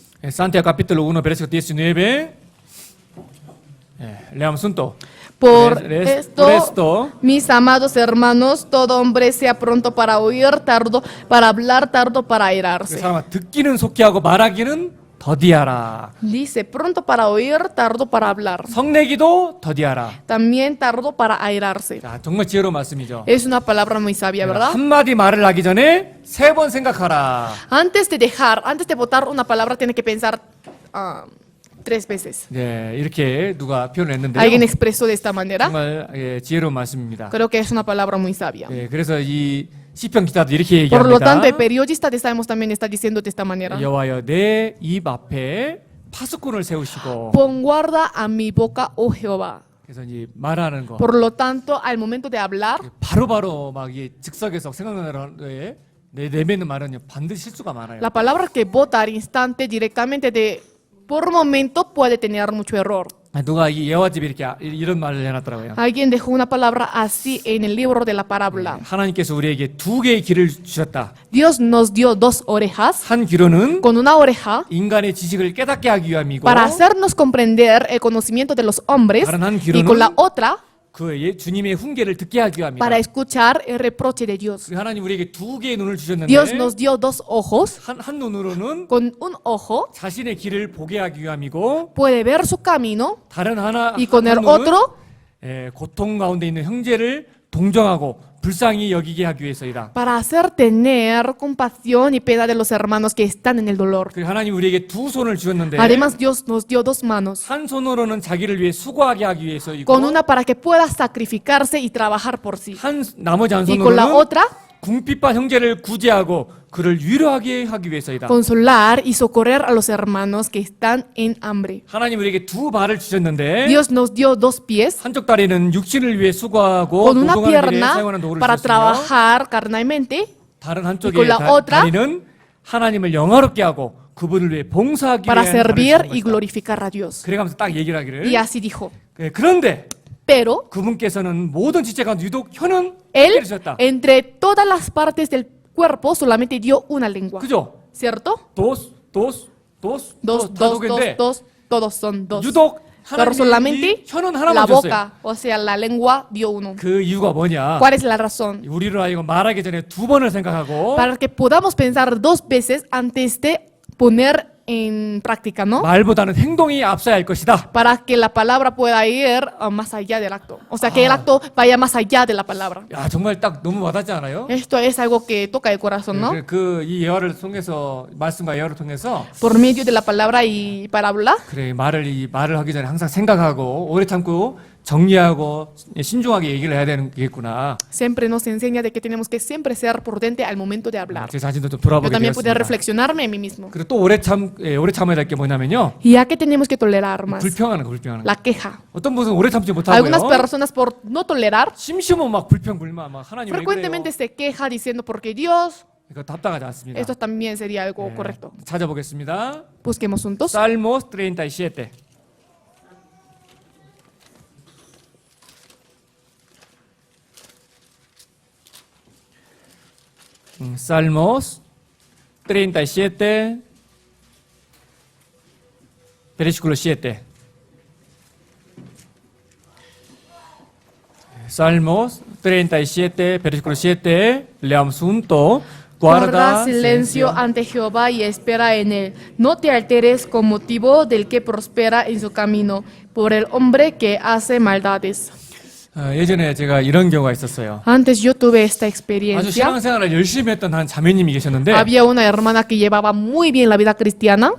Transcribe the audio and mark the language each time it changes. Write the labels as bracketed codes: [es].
[es] Santiago capítulo 1 versículo 19. Leamos juntos. Por por esto, esto, mis amados hermanos, todo hombre sea pronto para oír, tardo para hablar, tardo para [ko] 그 [es] airarse. [ko] 사람아 듣기는 속히 하고 말하기는 더디하라. [es] Dice, pronto para oír, tardo para hablar. [ko] 성내기도 더디하라. [es] También tardo para airarse. [ko] 자, 정말 지혜로운 말씀이죠. [es] Es una palabra muy sabia, ¿verdad? [ko] 한마디 말을 하기 전에 3번 생각하라. [es] Antes de votar una palabra, tiene que pensar 3 veces. [ko] 네, 이렇게 누가 표현했는데요. [es] Alguien expresó de esta manera. [ko] 정말 지혜로운 말씀입니다. [es] Creo que es una palabra muy sabia. [ko] 네, 그래서 이 시편 기자도 이렇게 [es] Por lo [ko] 얘기합니다. [es] tanto, el periodista de Salmos también está diciendo de esta manera. [ko] 여호와여 내 입 앞에 파수꾼을 세우시고 [es] Pon guarda a mi boca, oh Jehová. [ko] 그래서 이제 말하는 거 [es] Por lo tanto, al momento de hablar, [ko] 바로바로 막 이게 즉석에서 생각나는 거에 내뱉는 말은 반드시 실수가 많아요. [es] la palabra que vota al instante directamente por momento puede tener mucho error. [ko] 누가 이 예화집에 이렇게 이런 말을 해놨더라고요. [es] Alguien dejó una palabra así en el libro de la parábola. [ko] 하나님께서 우리에게 2개의 귀를 주셨다. [es] Dios nos dio 2 orejas. [ko] 한 귀로는 [es] Con una oreja [ko] 인간의 지식을 깨닫게 하기 위함이고 [es] para hacernos comprender el conocimiento de los hombres [ko] 다른 한 [es] y con la [ko] 귀로는 [es] otra [ko] 그 주님의 훈계를 듣게 하기 위함이다. [es] para escuchar el reproche de Dios. [ko] 하나님 우리에게 2개의 눈을 주셨는데 [es] Dios nos dio 2 ojos. [ko] 한 눈으로는 [es] Con un ojo [ko] 자신의 길을 보게 하기 위함이고 [es] puede ver su camino [ko] 다른 하나 [es] y con el [ko] 한 눈은 [es] otro [ko] 고통 가운데 있는 형제를 동정하고 불쌍히 여기게 하기 위해서이다. [es] para hacer tener compasión y pena de los hermanos que están en el dolor. [ko] 그리고 하나님 우리에게 2 손을 주셨는데 [es] Además, Dios nos dio 2 manos. [ko] 한 손으로는 자기를 위해 수고하게 하기 위해서이고 [es] Con una para que pueda sacrificarse y trabajar por sí. [ko] 나머지 한 [es] Y con la [ko] 손으로는 [es] otra, [ko] 궁핍한 형제를 구제하고 그를 위로하게 하기 위해서이다. [es] consolar y socorrer a los hermanos que están en hambre. [ko] 하나님 우리에게 2 발을 주셨는데 [es] Dios nos dio 2 pies. [ko] 한쪽 다리는 육신을 위해 수고하고 [es] Con una [ko] 노동하는 일에 [es] pierna [ko] 사용하는 도구를 [es] para [ko] 주셨으며 [es] trabajar carnalmente. [ko] 다른 [es] y [ko] 한쪽의 [es] con la otra, [ko] 다리는 하나님을 영화롭게 하고 그분을 위해 봉사하기 [es] para [ko] 위해 [es] servir y glorificar a Dios. [ko] 그래가면서 딱 얘기를 하기를 [es] Y así dijo. [ko] 그런데 [es] Pero [ko] 그분께서는 모든 지체 가운데 유독 혀는 [es] Él, [ko] 특별히 주셨다. [es] entre todas las partes del cuerpo, solamente dio una lengua. [ko] 그죠? [es] ¿Cierto? dos Dos, dos, [ko] 다 [es] dos, [ko] 독인데 [es] dos, todos son 2. [ko] 유독 [es] Pero [ko] 하나님이 [es] solamente [ko] 혀는 [es] la [ko] 하나만 줬어요. [es] boca, o sea, la lengua dio 1. [ko] 그 이유가 뭐냐? [es] ¿Cuál es la razón? [ko] 우리로 하여금 말하기 전에 2번을 생각하고 [es] Para que podamos pensar 2 veces antes de poner en práctica, ¿no? [ko] 말보다는 행동이 앞서야 할 것이다. [es] Para que la palabra pueda ir más allá del acto. O sea, que el acto vaya más allá de la palabra. [ko] 야 정말 딱 너무 와닿지 않아요? [es] Esto es algo que toca el corazón, ¿no? [ko] 이 예화를 통해서 말씀과 예화를 통해서 [es] Por medio de la palabra y parábola, [ko] 그래 말을 하기 전에 항상 생각하고 오래 참고 정리하고 신중하게 얘기를 해야 되겠구나. [es] siempre nos enseña de que tenemos que siempre ser prudente al momento de hablar. [ko] 제 자신도 좀 [es] Yo [ko] 돌아보게 [es] también pude [ko] 되었습니다. [es] reflexionarme en mí mismo. [ko] 그리고 또 오래 참아야 될 게 뭐냐면요. [es] ¿Y a qué tenemos que tolerar más? [ko] 불평하는 거. [es] La queja. [ko] 어떤 분은 오래 참지 [es] Algunas [ko] 못하고요. [es] personas por no tolerar, [ko] 심심하면 막 불평불만 막 하나님 왜 그래요? [es] frecuentemente se queja diciendo porque Dios, [ko] 이거 답답하지 않습니다. [es] esto también sería algo correcto. [ko] 찾아보겠습니다. [es] Busquemos juntos. Salmos 37. Salmos 37, versículo 7. Salmos 37, versículo 7. Leamos juntos. Guarda silencio ante Jehová y espera en él. No te alteres con motivo del que prospera en su camino, por el hombre que hace maldades. [ko] 예전에 제가 이런 경우가 있었어요. [es] Antes yo tuve esta [ko] 아주 [es] experiencia. [ko] 신앙생활을 열심히 했던 한 자매님이 계셨는데 [es] Había una hermana que llevaba muy bien la vida cristiana,